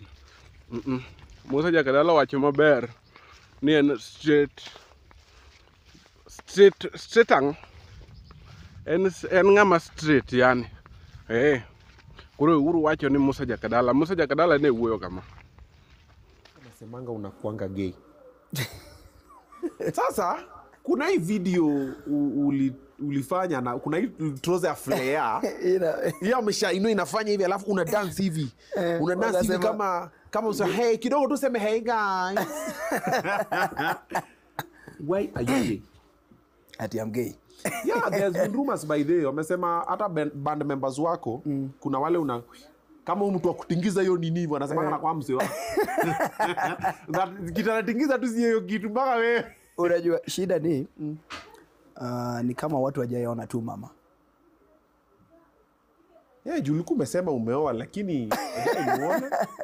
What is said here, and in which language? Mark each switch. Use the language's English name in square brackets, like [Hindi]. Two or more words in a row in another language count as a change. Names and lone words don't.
[Luo (Kenya and Tanzania)] Musa Jakadala wacho maber ni en straight ang. En ng'ama straight yani. Kuro uru wacho ni Musa Jakadala ne wuoyo kama. [Swahili] Nasemanga unakuanga gay. Sasa kuna hii video ulifanya na kuna hii trouser flare. Hiyo inafanya hivi alafu una dance hivi. Una dance hivi kama usa hey kidogo tu sema [English] hey guys. Why are you gay? Ati I'm gay. Yeah, there's been rumors by the way. [Swahili] Wamesema hata band members wako kuna wale kama mtu akutingiza hiyo nini hivyo anasema kana kwa mzee wako. Kitanatingiza tu hiyo kitu mpaka wewe. Unajua shida ni ni kama watu hawajaona tu mama. Juu ulikuwa umesema umeoa lakini hujaiona.